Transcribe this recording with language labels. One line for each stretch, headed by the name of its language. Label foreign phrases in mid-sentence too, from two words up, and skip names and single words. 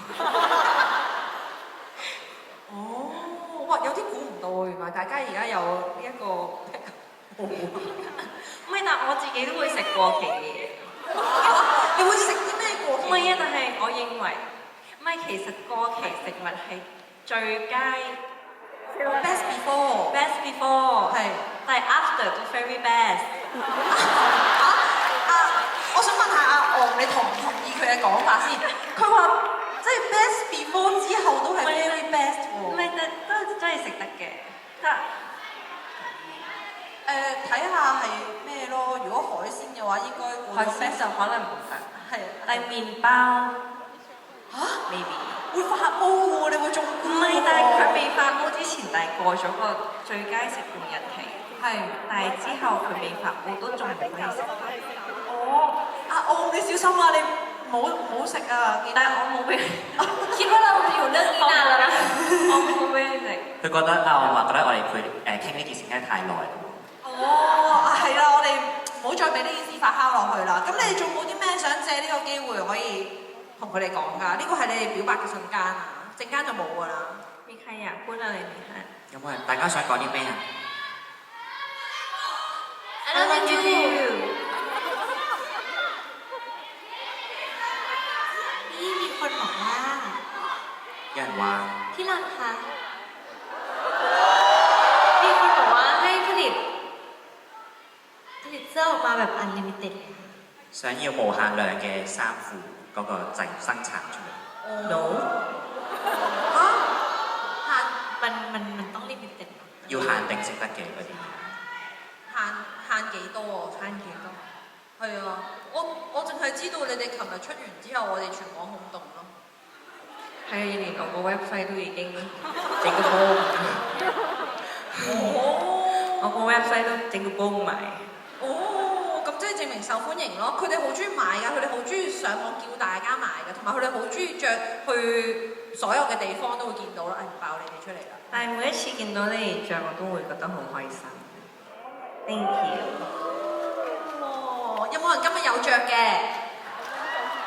Cantonese: 哦，哇！有啲估唔到喎，原來大家而家有呢一個。唔係，但我自己都會食過期嘅嘢。你會食啲咩過期？唔係啊，但係我認為，唔係其實過期食物係最佳
English: best before。 best before
Cantonese: 係。但係 after 都
English: very best。
Cantonese: 我想問下阿昂，你同唔同意佢嘅講法先？佢話即係
English: best before
Cantonese: 之後都係
English: very best
Cantonese: 喎。唔係，但都真係食得嘅。得睇下係咩咯？如果海鮮嘅話，應該會海鮮就可能唔得。係。但係麵包嚇 maybe 會發毛喎，你會中唔係，但係佢未發毛之前，但係過咗個最佳食用日期。係。但係之後佢未發毛都仲可以食到。哦，阿昂你小心啊！你唔好食啊！但係我冇俾，
Thai: คิดว่าเราอยู่เรื่องนี้นานแล้วนะ
Cantonese: 我冇俾你食。佢覺得我覺得我哋佢傾呢件事傾得太耐啦。哦，係啦，我哋唔好再俾呢件事發酵落去啦。咁你哋仲冇啲咩想借呢個機會可以同佢哋講㗎？呢個係你哋表白嘅瞬間啊，陣間就冇㗎啦。
Thai: มีใครอยากพูดอะไรไหมคะ
Cantonese: 有冇人大家想講啲咩啊？
English: I love you
Thai: นี่มีคนบอกว่า
Cantonese: 有人話
Thai: ที่รักคะมีคนบอกว่าให้ผลิตเสื้อออกมาแบบ unlimited เลยค่ะ
Cantonese: 想要無限量嘅衫褲嗰個製生產出嚟。
English: No
Thai: มันต้อง limited เนอะ
Cantonese: 要限定先得嘅嗰啲。限幾多啊？慳幾多？係啊，我淨係知道你哋琴日出完之後，我哋全網轟動咯。係啊，連我個 website 都已經整個 boom，我個 website 都整個 boom 埋。哦，咁即係證明受歡迎咯。佢哋好中意買㗎，佢哋好中意上網叫大家買㗎，同埋佢哋好中意着去所有嘅地方都會見到啦。爆你哋出嚟啦！但係每一次見到你哋着，我都會覺得好開心。
English: Thank you。
Cantonese: 哦，有冇人今日有着嘅？